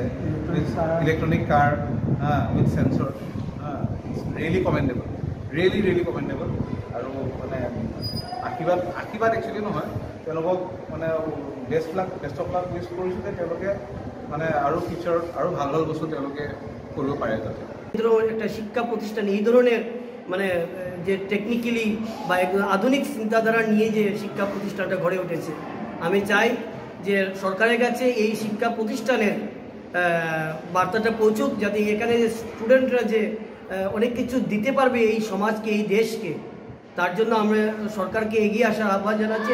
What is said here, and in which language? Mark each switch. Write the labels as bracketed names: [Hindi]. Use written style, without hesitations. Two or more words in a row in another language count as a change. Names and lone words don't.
[English] Electronic car with sensor, really commendable, really commendable. [Assamese] আৰু মানে আশীৰ্বাদ একচুৱেলি নহয়, তেওঁলোকক মানে [English] best of luck wish [Assamese] কৰিছোঁ যে তেওঁলোকে মানে আৰু ফিউচাৰত আৰু ভাল বস্তু তেওঁলোকে কৰিব পাৰে যাতে। [Bangla] একটা শিক্ষা প্রতিষ্ঠান এই ধরনের মানে যে টেকনিক্যালি বা আধুনিক চিন্তাধারা নিয়ে যে শিক্ষা প্রতিষ্ঠানটা গড়ে উঠেছে, আমি চাই যে সরকারের কাছে এই শিক্ষা প্রতিষ্ঠানের বার্তাটা পৌঁছুক, যাতে এখানে যে স্টুডেন্টরা যে অনেক কিছু দিতে পারবে এই সমাজকে, এই দেশকে, তার জন্য আমরা সরকারকে এগিয়ে আসার আহ্বান জানাচ্ছি।